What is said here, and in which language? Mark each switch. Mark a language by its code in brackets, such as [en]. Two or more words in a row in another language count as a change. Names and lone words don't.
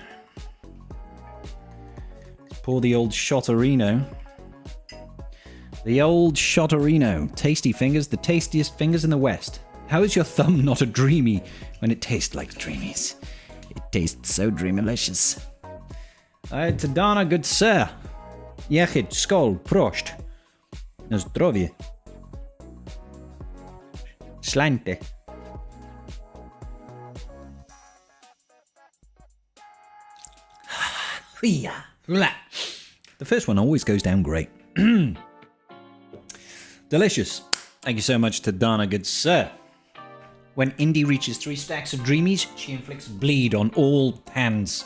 [en] Let's pour the old Shotterino. The old Shotterino. Tasty fingers, the tastiest fingers in the West. How is your thumb not a dreamy when it tastes like dreamies? It tastes so dreamylicious. Tadana, good sir. Jechid, skål, prost. [pl] Na zdrowie. Slante. [en] The first one always goes down great. Delicious. Thank you so much, Tadana, good sir. When Indy reaches 3 stacks of dreamies, she inflicts bleed on all hands.